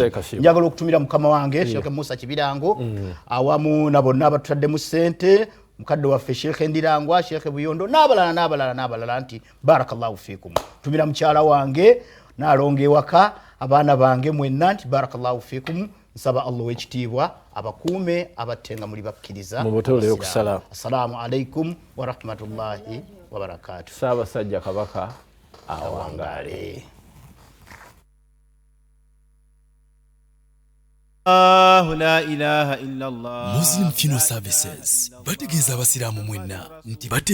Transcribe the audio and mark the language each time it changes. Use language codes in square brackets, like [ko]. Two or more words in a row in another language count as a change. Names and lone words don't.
[lg] Njagala okutumira mukama wange Sheikh Musa Kibirango awamu na bonna abatutaddemu ssente mukadde waffe Sheikh Ndirangwa Sheikh Buyondo n'abalala nti [ar] بارك الله فيكم. [lg] Tumira mukyala wange n'alonga ewaka abaana bange mwenna nti [ar] بارك الله فيكم. [lg] Nsaba Allah w'ekitiibwa abakuume abattenga muli bakkiriza. Mubotole okusala. [ar] السلام عليكم ورحمة الله وبركاته. [lg] Ssaabasajja Kabaka awangale. [ar] لا إله إلا الله. [lg] Muslim Funeral Services bategeeza abasiraamu mwenna nti